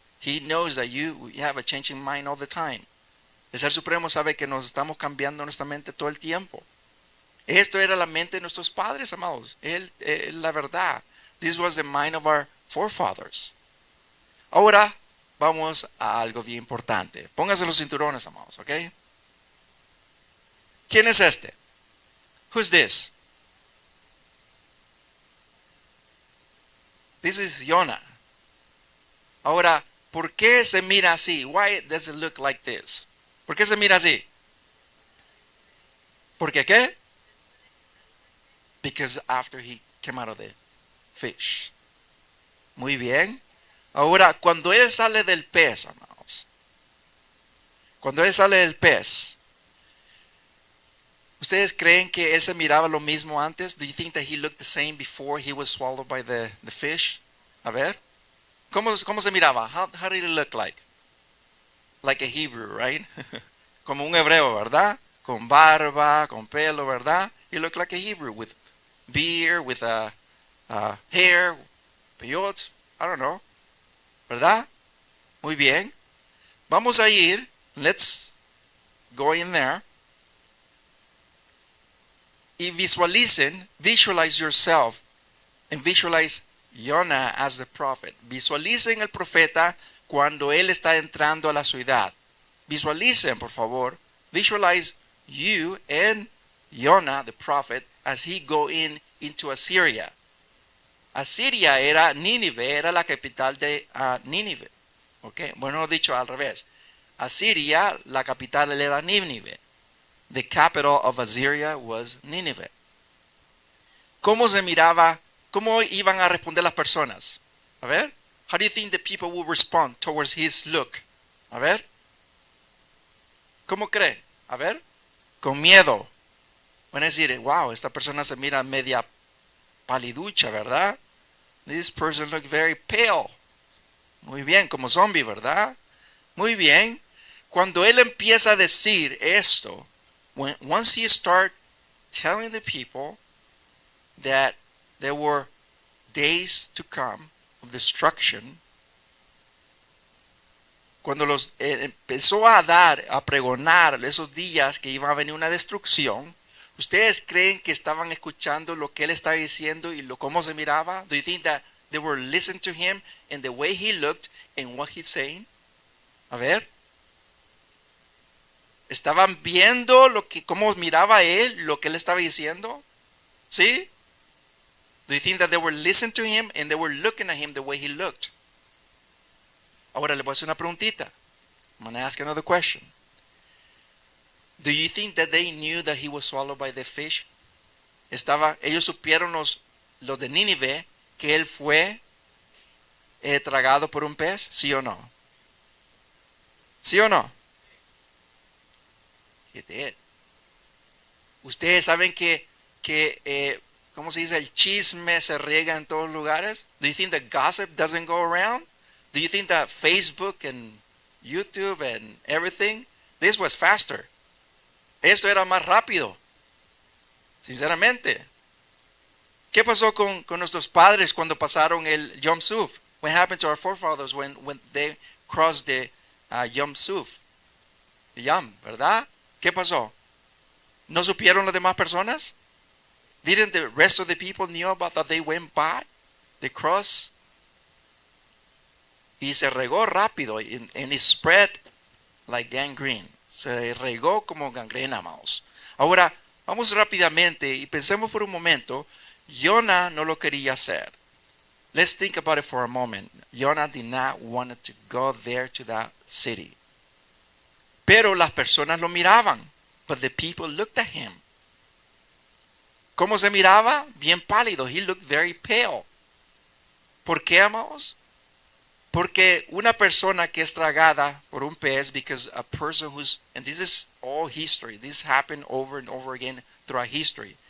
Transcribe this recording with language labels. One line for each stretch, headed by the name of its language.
English: He knows that you have a changing mind all the time.
Spanish: El Ser Supremo sabe que nos estamos cambiando nuestra mente todo el tiempo. Esto era la mente de nuestros padres, amados. La verdad.
English: This was the mind of our forefathers.
Spanish: Ahora vamos a algo bien importante. Pónganse los cinturones, amados, ¿ok? ¿Quién es este?
English: Who's this? This is Jonah.
Spanish: Ahora, ¿por qué se mira así?
English: Why does it look like this?
Spanish: ¿Por qué se mira así? ¿Por qué?
English: Because after he came out of the fish.
Spanish: Muy bien. Ahora, cuando él sale del pez, amados, cuando él sale del pez, ¿ustedes creen que él se miraba lo mismo antes?
English: Do you think that he looked the same before he was swallowed by the fish?
Spanish: A ver, ¿cómo se miraba?
English: How did it look like? Like a Hebrew, right?
Spanish: Como un hebreo, ¿verdad? Con barba, con pelo, ¿verdad?
English: He looked like a Hebrew with beard, with hair, peyot, I don't know.
Spanish: ¿Verdad? Muy bien. Vamos a ir.
English: Let's go in there. Y visualize yourself, and visualize Jonah as the prophet.
Spanish: Visualicen el profeta cuando él está entrando a la ciudad. Visualicen, por favor.
English: Visualize you and Jonah, the prophet, as he go into Assyria.
Spanish: Asiria era Nínive, era la capital de Nínive. Okay? Bueno, dicho al revés. Asiria, la capital era Nínive.
English: The capital of Assyria was Nínive.
Spanish: ¿Cómo se miraba? ¿Cómo iban a responder las personas? A ver.
English: How do you think the people will respond towards his look?
Spanish: A ver. ¿Cómo creen? A ver. Con miedo. Van a decir, wow, esta persona se mira media paliducha, ¿verdad?
English: This person looks very pale.
Spanish: Muy bien, como zombie, ¿verdad? Muy bien. Cuando él empieza a decir esto,
English: once he start telling the people that there were days to come of destruction,
Spanish: cuando empezó a pregonar esos días que iba a venir una destrucción, ¿ustedes creen que estaban escuchando lo que él estaba diciendo y cómo se miraba?
English: Do you think that they were listening to him and the way he looked and what he's saying?
Spanish: A ver. ¿Estaban viendo cómo miraba él, lo que él estaba diciendo? ¿Sí?
English: Do you think that they were listening to him and they were looking at him the way he looked?
Spanish: Ahora le voy a hacer una preguntita.
English: I'm going to ask another question. Do you think that they knew that he was swallowed by the fish?
Spanish: Ellos supieron los de Nínive que él fue tragado por un pez, ¿sí o no? ¿Sí o no?
English: He did.
Spanish: Ustedes saben que ¿cómo se dice? El chisme se riega en todos lugares.
English: Do you think that gossip doesn't go around? Do you think that Facebook and YouTube and everything, this was faster?
Spanish: Esto era más rápido. Sinceramente. ¿Qué pasó con nuestros padres cuando pasaron el Yom Suf?
English: What happened to our forefathers when they crossed the Yom Suf?
Spanish: The Yom, ¿verdad? ¿Qué pasó? ¿No supieron las demás personas?
English: Didn't the rest of the people knew about that they went by? They crossed.
Spanish: Y se regó rápido.
English: And it spread like gangrene.
Spanish: Se regó como gangrena, amados. Ahora, vamos rápidamente y pensemos por un momento. Jonah no lo quería hacer.
English: Let's think about it for a moment. Jonah did not want to go there to that city.
Spanish: Pero las personas lo miraban.
English: But the people looked at him.
Spanish: ¿Cómo se miraba? Bien pálido.
English: He looked very pale.
Spanish: ¿Por qué, amados? Porque una persona que es tragada por un pez,
English: because a person who's, and this is all history, this happened over and over again throughout history.